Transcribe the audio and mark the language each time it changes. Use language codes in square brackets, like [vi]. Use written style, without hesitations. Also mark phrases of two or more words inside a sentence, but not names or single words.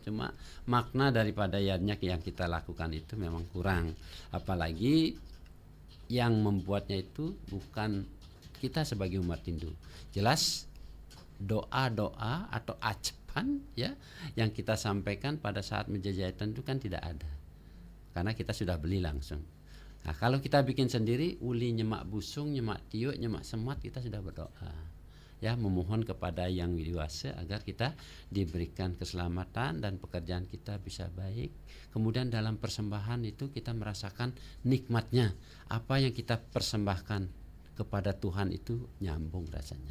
[id] Cuma makna daripada yadnya yang kita lakukan itu memang kurang, apalagi yang membuatnya itu bukan kita sebagai umat Hindu. Jelas doa-doa atau acapan ya yang kita sampaikan pada saat menjajahitan itu kan tidak ada, karena kita sudah beli langsung. Nah kalau kita bikin sendiri, [ban] uli nyemak busung, nyemak tiuk, nyemak semat, [id] kita sudah berdoa ya, memohon kepada yang dewasa agar kita diberikan keselamatan dan pekerjaan kita bisa baik. Kemudian dalam persembahan itu kita merasakan nikmatnya, apa yang kita persembahkan kepada Tuhan itu nyambung rasanya.